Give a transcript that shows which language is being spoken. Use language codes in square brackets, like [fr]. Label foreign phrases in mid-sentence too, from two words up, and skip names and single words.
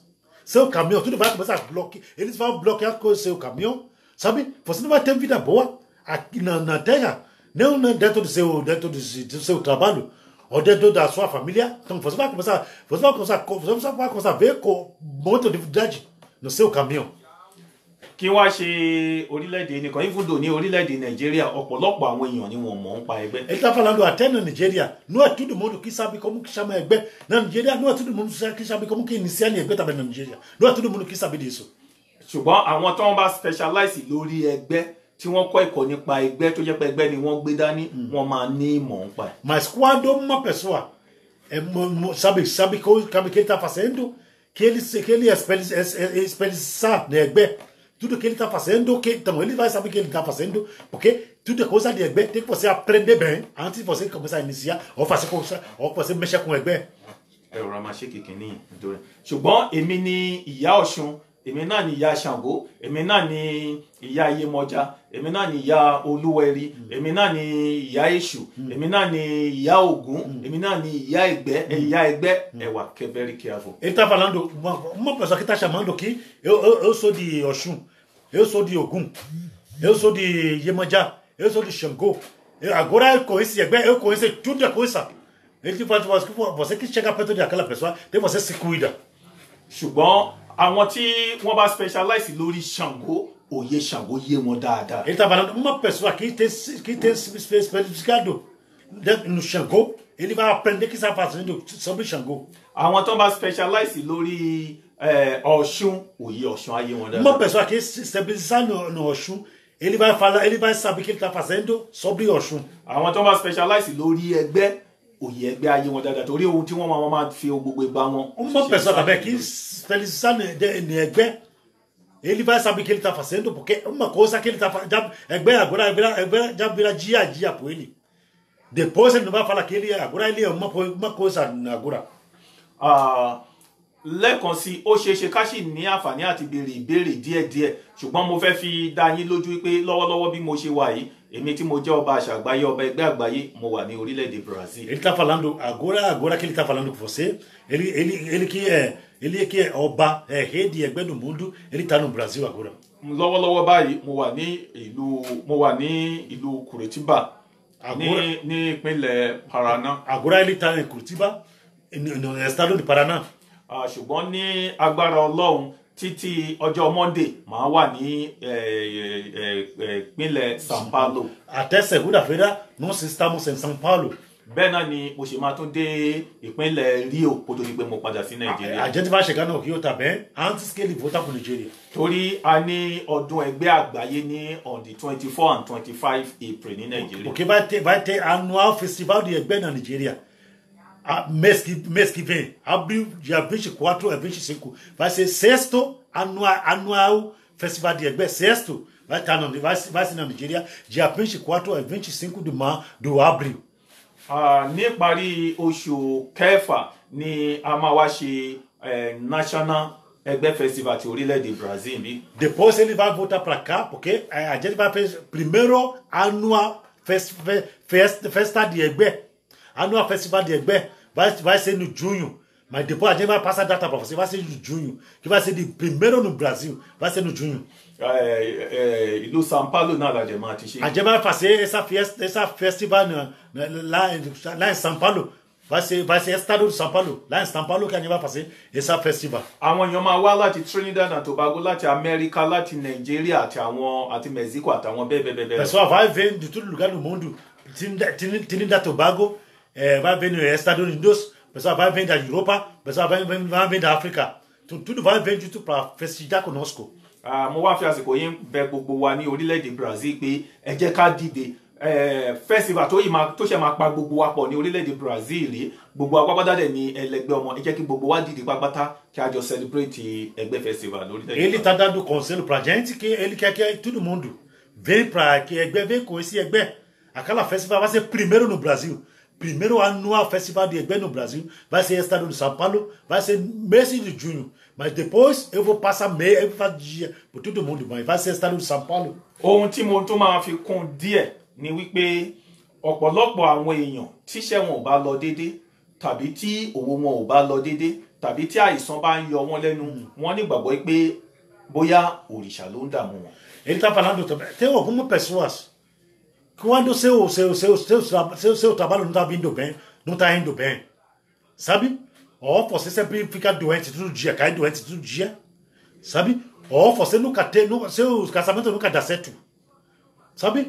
[pt] Seu caminho, tudo vai começar a bloquear, eles vão bloquear com o seu caminho, sabe? Você não vai ter vida boa aqui na terra, não dentro do seu trabalho, ou dentro da sua família. Então, você vai começar a ver com muita dificuldade no seu caminho. [yo] Kí wá ṣe orílẹ̀-èdè nìkan ibùdó ní orílẹ̀-èdè Nàìjíríà ọ̀pọ̀lọpọ̀ àwọn èèyàn ni wọ́n mọ̀ ń pa ẹgbẹ́. [pt] Ele está falando até na Nigéria, não é todo mundo que sabe como que chama ẹgbẹ́. Na Nigéria, não é todo mundo que sabe como que iniciar a ẹgbẹ́ também na Nigéria. Não é todo mundo que sabe disso. [yo] Ṣùgbọ́n àwọn tó ń bá specialize lórí ẹgbẹ́ tí wọ́n kọ́ ẹ̀kọ́ nípa ẹgbẹ́ tó jẹ́ pé ẹgbẹ́ ni wọ́n gbé dání wọ́n máa ní ìmọ̀ ń pa ẹ̀. [pt] Mas quando uma pessoa sabe o que ele está fazendo, que ele especializar na ẹgbẹ́, tudo que ele está fazendo, então ele vai saber o que ele está fazendo, porque tudo é coisa de egbe, tem que você aprender bem antes de você começar a iniciar ou fazer coisa, ou você mexer com egbe. [yo] ẹ̀rọ a máa ṣe kékeré nítorí ṣùgbọ́n èmi ni ìyá Ọ̀ṣun, èmi náà ni ìyá Ṣàngó, èmi náà ni ìyá Iyemọja, èmi náà ni ìyá Olúwẹ̀rí, èmi náà ni ìyá Èṣù, èmi náà ni ìyá Ògún, èmi náà ni ìyá Ẹgbẹ́ ẹwà [en] very careful. [pt] Ele tá falando, uma pessoa que tá chamando aqui, eu sou de Oxum, eu sou de Ogum, eu sou de Iemanjá, eu sou de Xangô. Agora eu conheço Ẹgbẹ́, eu conheço tudo a coisa. Ele fala, você que chega perto daquela pessoa, tem você se cuida. [yo] Ṣùgbọ́n àwọn tí wọ́n bá specialize lórí Ṣàngó, òye Ṣàngó yé wọn dáadáa. [pt] Ele tá falando, uma pessoa que tem especificado no Xangô, ele vai aprender o que está fazendo sobre Xangô. [yo] Àwọn tó bá specialize lórí Ọ̀ṣun, òye Ọ̀ṣun ayé wọn dáadáa. [pt] Uma pessoa que se especializa no Oxum, ele vai falar, ele vai saber o que ele está fazendo sobre Oxum. [yo] Àwọn tó bá specialize lórí Ẹgbẹ́, òye Ẹgbẹ́ ayé wọn dáadáa torí ohun tí wọ́n máa fi gbogbo ìgbà wọn. [pt] Uma pessoa também que se especializa no Ẹgbẹ́, ele vai saber o que ele está fazendo, porque uma coisa que ele está fazendo, Ẹgbẹ́ agora já vira dia a dia por ele. Depois ele não vai falar que ele agora ele é uma coisa agora. [yo] Lẹ́ẹ̀kan sí ó ṣeéṣe ká sì ní àǹfààní àti béèrè ìbéèrè díẹ̀díẹ̀ ṣùgbọ́n mo fẹ́ fi dá yín lójú pé lọ́wọ́lọ́wọ́ bí mo ṣe wà yìí èmi tí mo jẹ́ ọba àṣà àgbáyé ọba ẹgbẹ́ àgbáyé mo wà ní orílẹ̀-èdè Brazil. [pt] Ele está falando agora que ele está falando com você, ele que é ọba rei de Ẹgbẹ́ no mundo, ele está no Brasil agora. [yo] Lọ́wọ́lọ́wọ́ báyìí mo wà ní ìlú Curitiba ní ìpínlẹ̀ Paraná. [pt] Agora ele está em Curitiba, no estado de Paraná. [yo] Ṣùgbọ́n ní agbára Ọlọ́run títí ọjọ́ Monday máa wà ní ìpínlẹ̀ São Paulo. [pt] Até segunda-feira nós estamos em São Paulo. [yo] Bẹ́ẹ̀ náà ni mo ṣe máa tún dé ìpínlẹ̀ Rio kó tó di pé mo padà sí Nàìjíríà. [pt] A gente vai chegar no Rio também antes que ele voltar para Nigeria. [yo] Torí a ní ọdún ẹgbẹ́ àgbáyé ní [en] on the 24 and 25 April [yo] ní Nàìjíríà. [pt] Porque vai ter anual festival de Ẹgbẹ́ na Nigeria. Mês que vem, abril, dia 24 a 25, vai ser sexto anual festival de Ẹgbẹ́, sexto, vai ser na Nigeria, dia 24 a 25 do abril. [yo] Ní ìparí oṣù kẹfà ni a máa wá ṣe National Ẹgbẹ́ Festival ti orílẹ̀-èdè Brazil bí. [pt] Depois ele vai voltar para cá, porque a gente vai fazer primeiro anual festa de Ẹgbẹ́, anual festival de Ẹgbẹ́. Vai ser no junho, mas depois a gente vai passar a data para você, vai ser no junho, que vai ser de primeiro no Brasil, vai ser no junho. [yo] Ìlú São Paulo náà la jẹ máa ti ṣe. [pt] A gente vai fazer essa festival lá em São Paulo, vai ser estado de São Paulo, lá em São Paulo que a gente vai fazer essa festival. [yo] Àwọn èèyàn máa wá láti Trinidad and Tobago, láti Amẹ́ríkà, láti Nàìjíríà àti Mexico àtàwọn bẹ́ẹ̀. [pt] Pessoal vai vir de todo lugar do mundo, Trinidad Tobago. Vai vir no Estados Unidos, pessoal vai vir da Europa, pessoal vai vir da África. Tudo vai vir junto para festejar conosco. [yo] Mo wá fi àsìkò yín bẹ̀ gbogbo wa ní orílẹ̀-èdè Brazil pé ẹ jẹ́ ká dìde festival tó ṣe máa pa gbogbo wa pọ̀ ní orílẹ̀-èdè Brazil rí gbogbo apápátá dẹ̀ ní ẹlẹgbẹ́ ọmọ ẹ jẹ́ kí gbogbo wa dìde pápátá kí a jọ celebrate ẹgbẹ́ festival lórílẹ̀-èdè. [pt] Ele está dando conselho pra gente que ele quer que todo mundo vem para que Ẹgbẹ́ vem com esse Ẹgbẹ́. Aquela festival vai ser primeiro no Brasil. Primeiro anual festival de Ẹgbẹ́ no Brasil vai ser estado de São Paulo, vai ser mês de junho. Mas depois eu vou passar eu vou fazer dia por todo mundo, mas vai ser estado de São Paulo. [yo] Ohun tí mo tún máa fi kún díẹ̀ ni wípé ọ̀pọ̀lọpọ̀ àwọn èèyàn tíṣẹ́ wọn ò bá lọ déédé tàbí tí owó wọn ò bá lọ déédé tàbí tí àìsàn bá ń yọ wọn lẹ́nu wọn nígbàgbọ́ pé bóyá òrìṣà ló ń dààmú wọn. [pt] Ele está falando também, tem algumas pessoas quando seu trabalho não está vindo bem, não está indo bem, sabe? Ou você sempre fica doente todo dia, cai doente todo dia, sabe? Ou você nunca tem, seu casamento nunca dá certo, sabe?